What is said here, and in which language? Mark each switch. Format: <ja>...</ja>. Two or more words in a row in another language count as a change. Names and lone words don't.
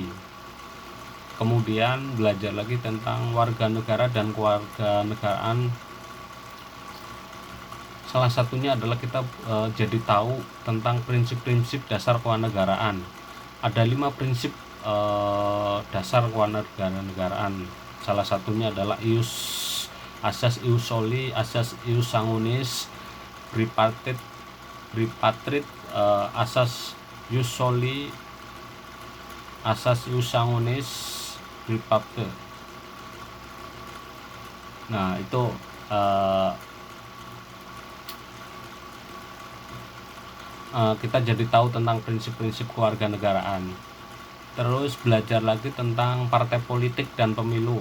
<id>Kemudian belajar lagi tentang warga negara dan kewarganegaraan. Salah satunya adalah kita jadi tahu tentang prinsip-prinsip dasar kewarganegaraan. Ada 5 prinsip dasar kewarganegaraan. Salah satunya adalah ius asas</id> <la>ius soli,</la> <id>asas</id> <la>ius sanguinis,</la> <id>Ripatrit, asas</id> <la>ius soli,</la> <id>asas</id> <la>ius sanguinis,</la> <id>Ripapte. Nah, itu kita jadi tahu tentang prinsip-prinsip kewarganegaraan. Terus belajar lagi tentang partai politik dan pemilu.</id>